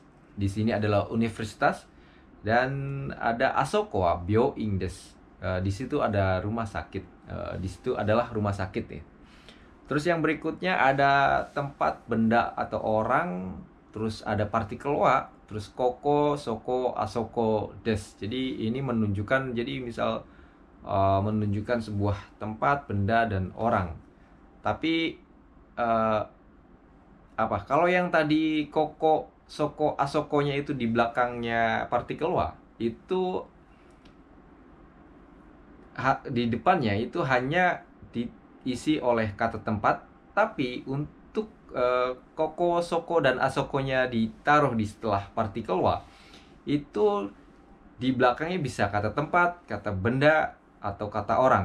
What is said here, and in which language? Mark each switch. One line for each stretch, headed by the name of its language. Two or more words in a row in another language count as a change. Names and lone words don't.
Indonesian: Di sini adalah universitas, dan ada
Japanese: あそこは病院です.
Indonesian: Di situ ada rumah sakit. Di situ adalah rumah sakit ya. Terus yang berikutnya ada tempat, benda atau orang, terus ada partikel wa, terus
Japanese: ここ、そこ, あそこです.
Indonesian: Jadi ini menunjukkan, jadi misal menunjukkan sebuah tempat, benda, dan orang. Tapi kalau yang tadi
Japanese: ここ、そこ,
Indonesian: asokonya itu di belakangnya partikel wa, itu di depannya itu hanya diisi oleh kata tempat. Tapi untuk
Japanese: ここ、そこ,
Indonesian: dan asokonya ditaruh di setelah partikel wa, itu di belakangnya bisa kata tempat, kata benda, atau kata orang.